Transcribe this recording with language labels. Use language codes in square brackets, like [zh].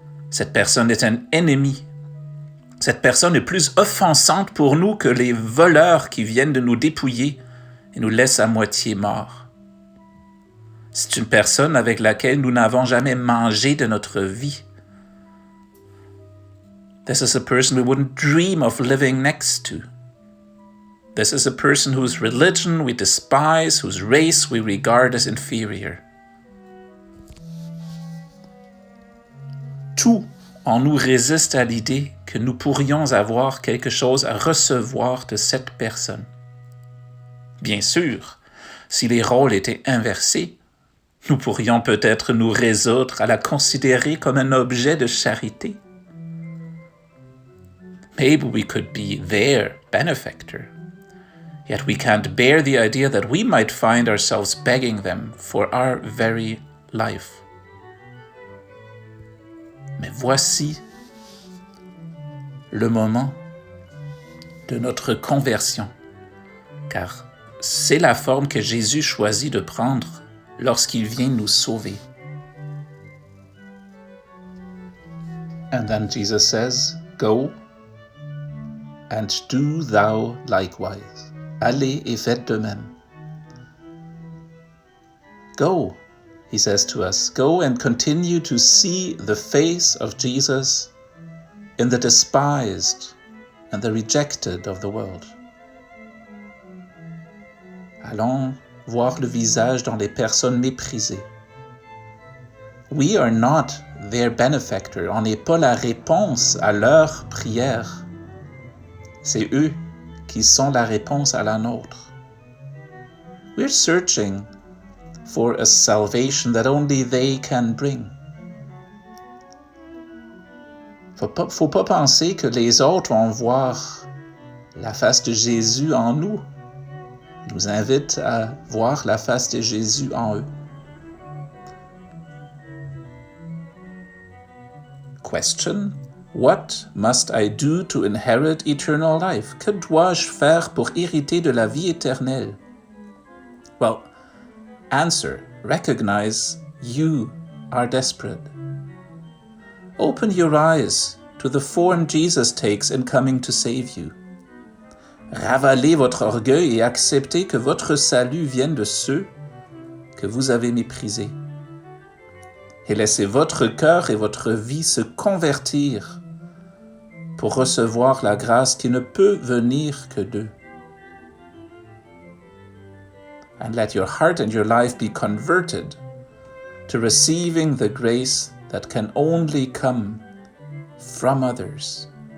[fr] Cette personne est un ennemi. Cette personne est plus offensante pour nous que les voleurs qui viennent de nous dépouiller et nous laissent à moitié morts. C'est une personne avec laquelle nous n'avons jamais mangé de notre vie. [en] This is a person we wouldn't dream of living next to. This is a person whose religion we despise, whose race we regard as inferior. [fr] Tout en nous résiste à l'idée que nous pourrions avoir quelque chose à recevoir de cette personne. Bien sûr, si les rôles étaient inversés, nous pourrions peut-être nous résoudre à la considérer comme un objet de charité. [en] Maybe we could be their benefactor, yet we can't bear the idea that we might find ourselves begging them for our very life. [fr] Mais voici le moment de notre conversion, car c'est la forme que Jésus choisit de prendre lorsqu'il vient nous sauver. [en] And then Jesus says, "Go and do thou likewise." [fr] Allez et faites de même. [en] Go, he says to us, go and continue to see the face of Jesus in the despised and the rejected of the world. [fr] Allons voir le visage dans les personnes méprisées. [en] We are not their benefactor. [fr] On n'est pas la réponse à leur prière. C'est eux qui sont la réponse à la nôtre. [en] We're searching for a salvation that only they can bring. [fr] Faut pas penser que les autres vont voir la face de Jésus en nous. Ils nous invitent à voir la face de Jésus en eux. [en] Question: What must I do to inherit eternal life? [fr] Que dois-je faire pour hériter de la vie éternelle? [en] Well, answer: recognize you are desperate. Open your eyes to the form Jesus takes in coming to save you. [fr] Ravalez votre orgueil et acceptez que votre salut vienne de ceux que vous avez méprisés. Et laissez votre cœur et votre vie se convertir pour recevoir la grâce qui ne peut venir que d'eux. [en] And let your heart and your life be converted to receiving the grace that can only come from others.